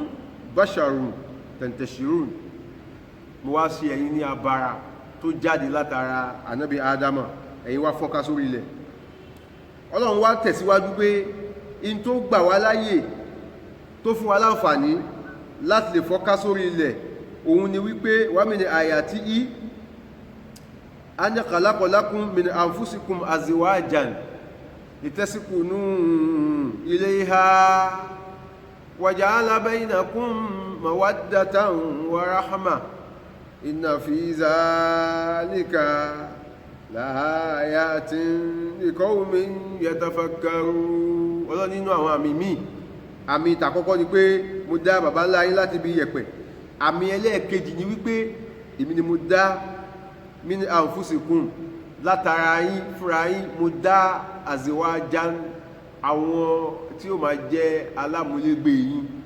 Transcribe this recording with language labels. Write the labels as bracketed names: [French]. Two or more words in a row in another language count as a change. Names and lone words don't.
[Arabic] بشر تنتشرون [Yoruba] mo wá sí ẹ̀yin ní abara tó jáde látara ànábì Ádámà ẹ̀yin wá fọ́nká sórí ilẹ̀ Ọlọ́run wá tẹ̀síwájú pé in tó gbà wá láyè tó fún wa láǹfààní láti lè fọ́nká sórí ilẹ̀ òun ni wípé [Arabic] وَمِنْ آيَاتِهِ أَنْ خَلَقَ لَكُمْ مِنْ أَنْفُسِكُمْ أَزْوَاجًا لِتَسْكُنُوا إِلَيْهَا وَجَعَلَ بَيْنَكُمْ مَوَدَّةً وَرَحْمَةً إِنَّ فِي ذَٰلِكَ لَآيَاتٍ لِقَوْمٍ يَتَفَكَّرُونَ [Yoruba] Ọlọ́run nínú àwọn àmì ìtàkọ́kọ́ ni pé mo dá bàbá ńlá yín láti bí yẹ̀pẹ̀ àmì ẹlẹ́ẹ̀kejì ni wípé èmi ni mo dá [Arabic] مِنْ أَنْفُسِكُمْ [Yoruba] látara yín fúnra yín mo dá azwajan àwọn tí ó máa jẹ́ alámúlégbé yín